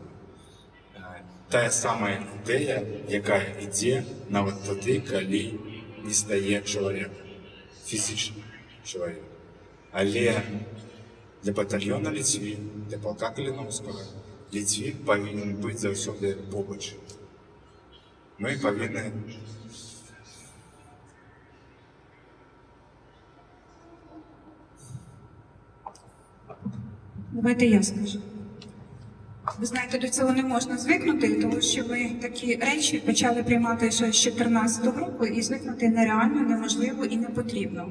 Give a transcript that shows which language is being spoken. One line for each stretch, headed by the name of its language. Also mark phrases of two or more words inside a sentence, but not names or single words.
Belarusian: Тая самая ідэя, якая ідзе нават тады, калі не стае чалавек, фізічны чалавек. Але для батальёна «Літвін», для палка Каліноўскага Літвін павінен быць заўсёды побач. Мы павінны
Ukrainian: Давайте я скажу. Ви знаєте, до цього не можна звикнути, тому що ми такі речі почали приймати ще з 14-го року, і звикнути нереально, неможливо і не потрібно.